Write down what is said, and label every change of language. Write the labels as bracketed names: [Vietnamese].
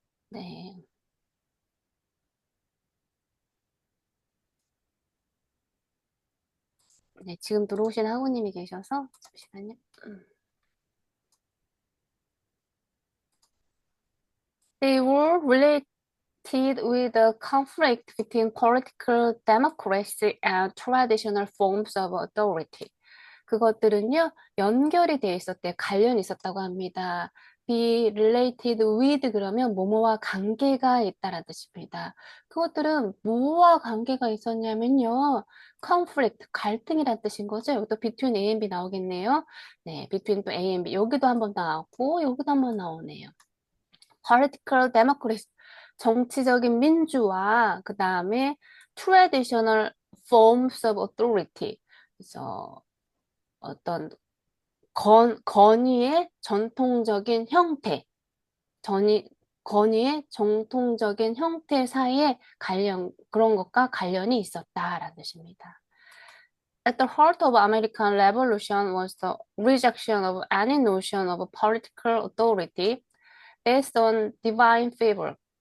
[Korean] 네. 네, 지금 들어오신 학우님이 계셔서 잠시만요. 음. [English] They were related with the conflict between political democracy and traditional forms of authority. [Korean] 그것들은요, 연결이 돼 있었대요. 관련이 있었다고 합니다. [English] be related with [Korean] 그러면 뭐뭐와 관계가 있다라는 뜻입니다. 그것들은 뭐와 관계가 있었냐면요. conflict, 갈등이라는 뜻인 거죠. 여기도 [English] between A and B [Korean] 나오겠네요. 네, between 또 A and B. 여기도 한번 나왔고, 여기도 한번 나오네요. [English] political democracy, [Korean] 정치적인 민주화, 그 다음에 [English] traditional forms of authority. [Korean] 그래서 어떤 건의의 전통적인 형태, 전이, 건의의 정통적인 형태 사이에 그런 것과 관련이 있었다라는 뜻입니다. [English] At the heart of American Revolution was the rejection of any notion of political authority based on divine favor.